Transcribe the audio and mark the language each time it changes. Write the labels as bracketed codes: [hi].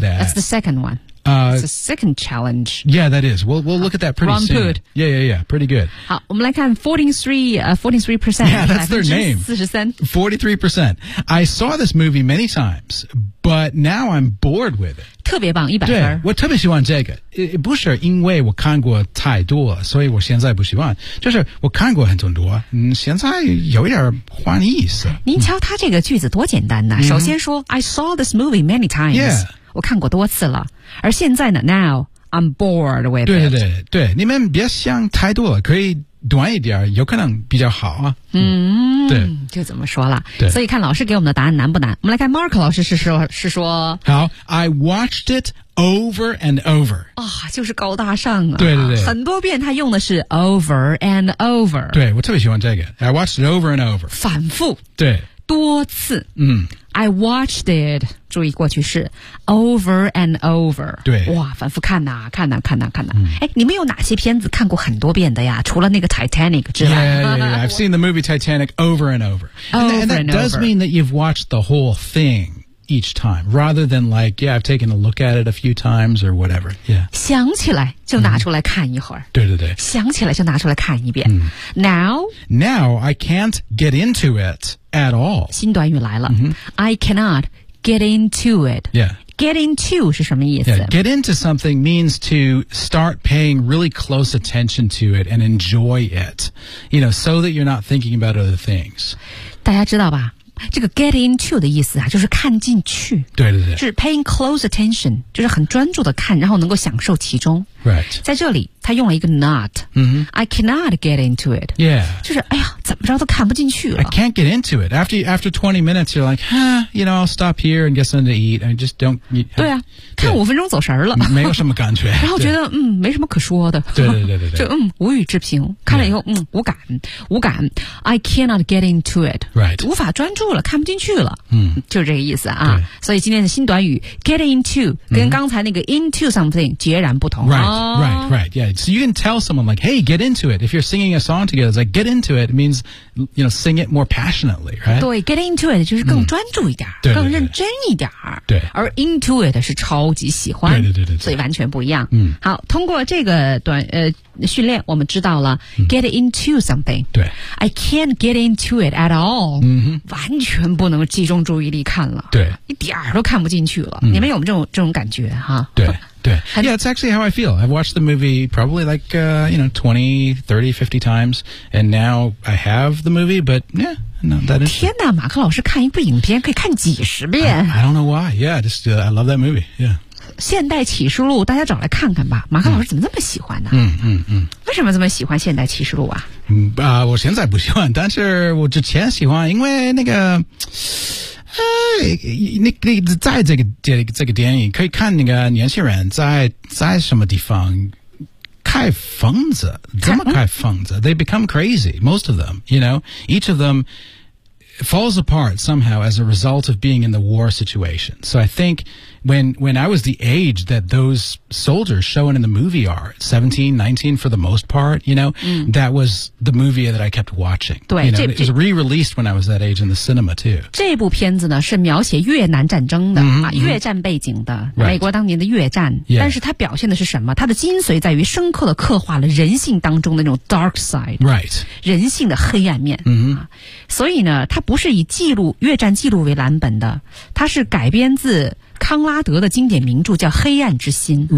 [en] That's the second one. It's the second challenge. Yeah, that is. We'll look at that pretty soon. Good. Yeah, yeah, yeah. Pretty good. [zh] 好，我们来看43%. [en] Yeah, that's their name. 43%. I saw this movie many times, but now I'm bored with it. [zh] 特别棒，100分。对，我特别喜欢这个，不是因为我看过太多了，所以我现在不喜欢，就是我看过很多，现在有一点换意思。您瞧他这个句子多简单呐、首先说 [en] I saw this movie many times、 yeah. [zh] 我看过多次了，而现在呢 [en] Now I'm bored with it [zh] 对对对对，你们别想太多了，可以短一点，有可能比较好啊。对，就怎么说了。对，所以看老师给我们的答案难不难？我们来看 Mark 老师是说。 [en] 好 ，I watched it over and over。 [zh] 啊、就是高大上啊！对对对，很多遍他用的是 over and over。对，我特别喜欢这个 ， [en] I watched it over and over。 [zh] 反复。对。多次。I watched it， 注意过去式 ，over and over。对，哇，反复看呐、看呐、看呐、看呐。你们有哪些片子看过很多遍的呀？除了那个 Titanic 之外 [en] ，Yeah, I've seen the movie Titanic over and over. And that does mean that you've watched the whole thing each time, rather than like, yeah, I've taken a look at it a few times or whatever. Yeah， [zh] 想起来就拿出来看一会儿。对对对，想起来就拿出来看一遍。 [en] Now I can't get into it. At all. [zh] 新短语来了、 [en] I cannot get into it. Yeah. [zh] Get into 是什么意思、 [en] Get into something means to start paying really close attention to it and enjoy it. You know, so that you're not thinking about other things. [zh] 大家知道吧这个 get into 的意思啊就是看进去。对对对。就是 [en] paying close attention, [zh] 就是很专注的看然后能够享受其中。 [en] Right. [zh] 在这里他用了一个 not.、 [en] I cannot get into it. Yeah. [zh] 就是哎呀怎么着都看不进去了。 [en] I can't get into it. After 20 minutes, you're like, you know, I'll stop here and get something to eat. I just don't. [zh] You, 对啊对看五分钟走神了。没有什么感觉。然后觉得没什么可说的。对对对对对。就无语之评。看了以后、无感。无感。 [en] I cannot get into it. Right. [zh] 无法专注了看不进去了。就是这个意思啊。对所以今天的新短语 get into, 跟刚才那个 into something 截然不同。 [en] Right. Yeah. So you can tell someone like, hey, get into it. If you're singing a song together, it's like, get into it. It means, you know, sing it more passionately, right? [zh] 对 get into it 就是更专注一点、更认真一点对而 into it 是超级喜欢对对 对, 对, 对所以完全不一样、嗯、好通过这个短训练我们知道了、get into something 对 [en] I can't get into it at all、 [zh] 完全不能集中注意力看了对一点儿都看不进去了、你们有没有这种感觉哈对 [en] Yeah, it's actually how I feel. I've watched the movie probably like, 20, 30, 50 times, and now I have the movie, but yeah, [zh] 天哪，马克老师看一部影片可以看几十遍。 [en] I don't know why. Yeah, just, I love that movie. Yeah. [zh] 现代启示录大家找来看看吧，马克老师怎么这么喜欢呢？为什么这么喜欢现代启示录啊？我现在不喜欢，但是我之前喜欢，因为那个你在这个电影可以看那个年轻人在什么地方开疯子，怎么开疯子 [en] they become crazy, most of them, you know, each of them falls apart somehow as a result of being in the war situation. So I think when I was the age that those soldiers shown in the movie are, 17, 19 for the most part, you know,that was the movie that I kept watching. You know, it was re-released when I was that age in the cinema too. [zh] 这部片子呢是描写越南战争的、越战背景的、美国当年的越战、 [en] yeah. [zh] 但是它表现的是什么，它的精髓在于深刻的刻画了人性当中的那种 dark side、 [en] right. [zh] 人性的黑暗面、所以呢它不是以记录越战记录为蓝本的，它是改编自康拉德的经典名著叫《黑暗之心》。